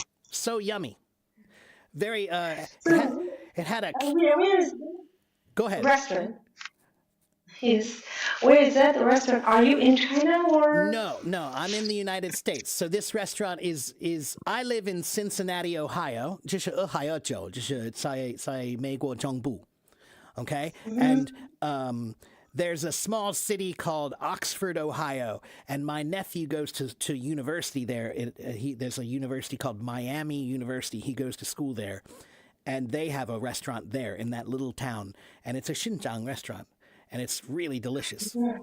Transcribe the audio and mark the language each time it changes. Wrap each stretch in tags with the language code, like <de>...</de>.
<en>So yummy. Very. It had a. Where is Go ahead. restaurant? Where is that restaurant? Are you in China or? No, I'm in the United States. So this restaurant is I live in Cincinnati, Ohio.</en> <zh>这是俄亥州，就是在美国中部.</zh> <en>Okay? And there's a small city called Oxford, Ohio, and my nephew goes to university there. There's a university called Miami University. He goes to school there, and they have a restaurant there in that little town, and it's a Xinjiang restaurant, and it's really delicious.</en>